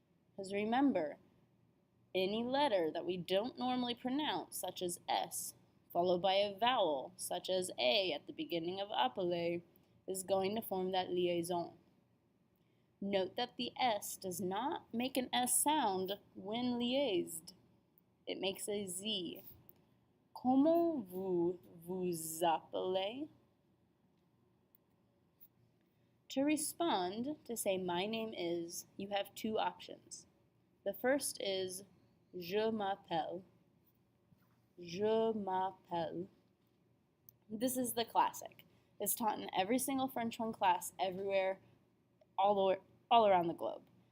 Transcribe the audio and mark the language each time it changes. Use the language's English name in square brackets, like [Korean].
[English] Because remember, any letter that we don't normally pronounce, such as S, followed by a vowel, such as A at the beginning of appeler, is going to form that liaison. Note that the S does not make an S sound when liaised. It makes a Z. [French] Comment vous vous appelez? [English] To respond, to say my name is, you have two options. The first is [French] je m'appelle. Je m'appelle. [English] This is the classic. It's taught in every single French 1 class everywhere, all around the globe.